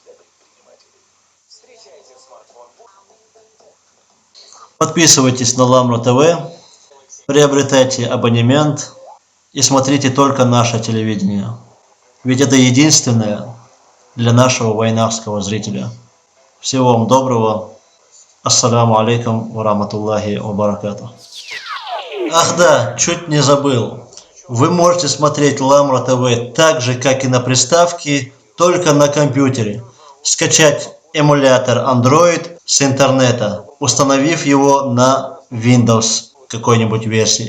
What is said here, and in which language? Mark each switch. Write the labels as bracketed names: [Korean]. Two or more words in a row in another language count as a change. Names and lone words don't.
[Russian] Подписывайтесь на Ламра ТВ, приобретайте абонемент и смотрите только наше телевидение. Ведь это единственное для нашего войнахского зрителя. Всего вам доброго. [Arabic] السلام عليكم ورحمة الله وبركاته. [Russian] Ах да, чуть не забыл. Вы можете смотреть Ламра ТВ так же, как и на приставке, только на компьютере. Скачать эмулятор Android с интернета, установив его на Windows какой-нибудь версии.